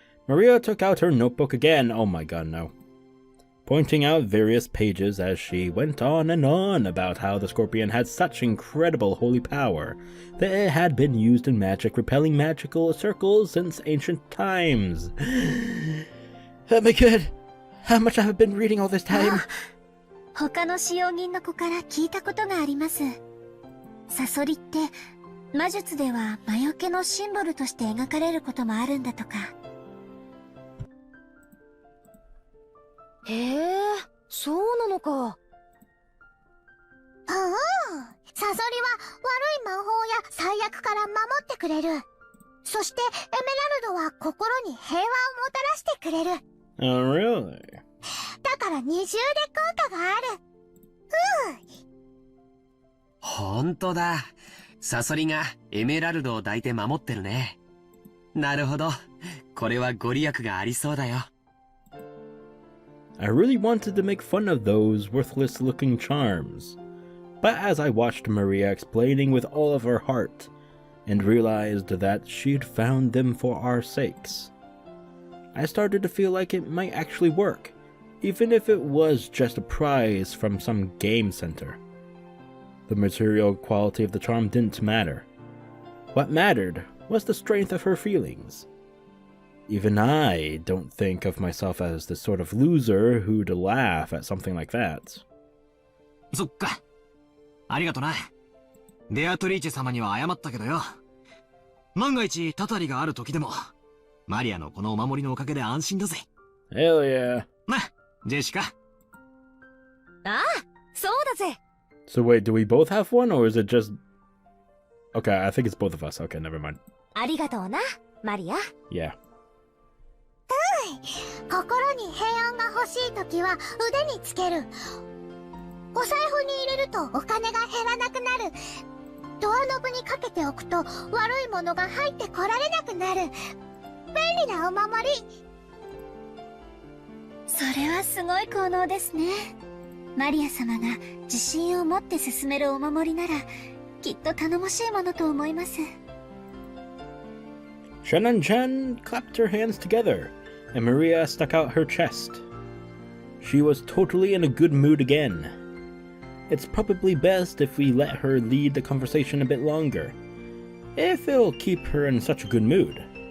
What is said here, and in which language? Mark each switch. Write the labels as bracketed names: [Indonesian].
[English] Maria took out her notebook again. Oh my god, no. Pointing out various pages as she went on and on about how the scorpion had such incredible holy power that it had been used in magic, repelling magical circles since ancient times. Oh my god, how much I have been reading all this time. [Japanese] 他の使用人の子から聞いたことがあります。サソリって魔術では魔除けのシンボルとして描かれることもあるんだとか。へえ、そうなのか。サソリは悪い魔法や最悪から守ってくれる。そしてエメラルドは心に平和をもたらしてくれる。 [English] Oh, really? [Japanese] だから二重で効果がある。ほんとだ。サソリがエメラルドを抱いて守ってるね。なるほど。これはご利益がありそうだよ。 [English] I really wanted to make fun of those worthless-looking charms, but as I watched Maria explaining with all of her heart, and realized that she'd found them for our sakes, I started to feel like it might actually work, even if it was just a prize from some game center. The material quality of the charm didn't matter. What mattered was the strength of her feelings. Even I don't think of myself as the sort of loser who'd laugh at something like that. [Japanese] そっか。ありがとな。ベアトリーチェ様には謝ったけどよ。万が一たたりがある時でも、マリアのこのお守りのおかげで安心だぜ。 [English] Hell yeah. [Japanese] な、ジェシカ。ああ、そうだぜ。 [English] So wait, do we both have one, or is it just... Okay, I think it's both of us. Okay, never mind. [Japanese] ありがとうな、マリア。 [English] Yeah. [Japanese] 心に平安が欲しいときは腕につける。お財布に入れるとお金が減らなくなる。ドアノブにかけておくと悪いものが入ってこられなくなる。便利なお守り。それはすごい効能ですね。マリア様が自信を持って進めるお守りならきっと頼もしいものと思います。 [English] Shannon-chan clapped her hands together, and Maria stuck out her chest. She was totally in a good mood again. It's probably best if we let her lead the conversation a bit longer, if it'll keep her in such a good mood.